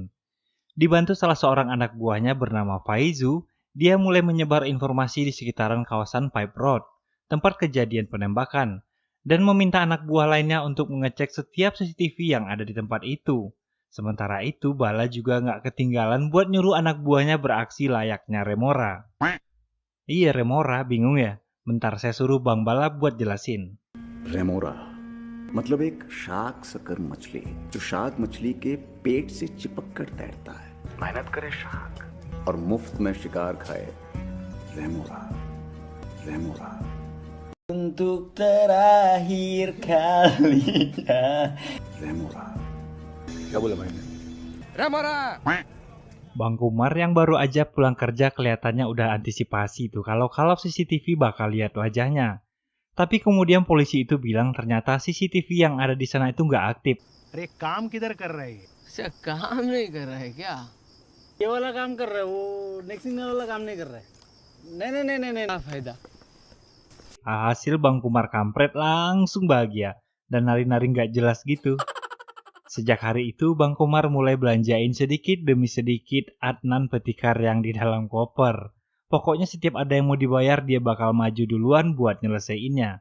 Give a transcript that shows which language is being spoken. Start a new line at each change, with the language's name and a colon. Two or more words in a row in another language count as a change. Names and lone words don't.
Indonesian: Dibantu salah seorang anak buahnya bernama Faizu, dia mulai menyebar informasi di sekitaran kawasan Pipe Road, tempat kejadian penembakan, dan meminta anak buah lainnya untuk mengecek setiap CCTV yang ada di tempat itu. Sementara itu, Bala juga nggak ketinggalan buat nyuruh anak buahnya beraksi layaknya Remora. Iya, Remora, bingung ya? Bentar, saya suruh Bang Bala buat jelasin.
Hindi: रेमोरा मतलब एक
English: shark sucker
Hindi: मछली जो शार्क मछली के पेट से चिपक कर तैरता है, मेहनत करे शार्क और मुफ्त में शिकार खाए. रेमोरा रेमोरा
Indonesian: Untuk terakhir kalinya.
Hindi: रेमोरा. क्या बोला भाई ने?
Indonesian: Bang Kumar yang baru aja pulang kerja kelihatannya udah antisipasi tuh kalau CCTV bakal lihat wajahnya. Tapi kemudian polisi itu bilang ternyata CCTV yang ada di sana itu nggak aktif.
Hindi: अरे काम किधर कर रहे हैं? अच्छा काम नहीं कर रहा है क्या? ये वाला काम कर रहा है, वो नेक्स्ट वाला काम नहीं कर रहा है. नहीं ना फायदा.
Indonesian: Hasil Bang Kumar kampret langsung bahagia dan nari-nari nggak jelas gitu. Sejak hari itu Bang Kumar mulai belanjain sedikit demi sedikit Adnan Petikar yang di dalam koper. Pokoknya setiap ada yang mau dibayar dia bakal maju duluan buat nyelesaiinnya.